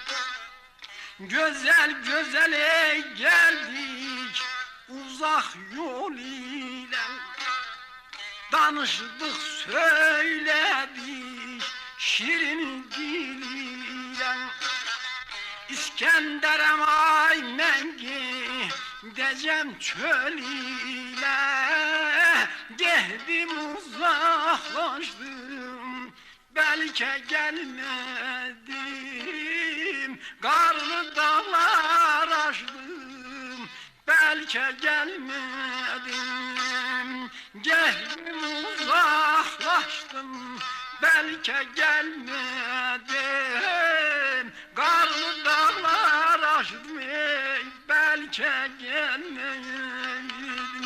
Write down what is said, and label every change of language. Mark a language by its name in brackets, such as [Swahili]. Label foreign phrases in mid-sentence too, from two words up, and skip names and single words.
[Azerbaijani] gözəl gözəl gəldik uzaq yol ilə, danışdıq söylədik şirin diliyle İskender'em ay mən gideceğim çöl ile [Turkish] Geldim uzaklaştım belki gelmedim Karlı dağlar aştım belki gelmedim Geldim uzaklaştım belki gelmedim Karlı dağlar aştım belki gelmedim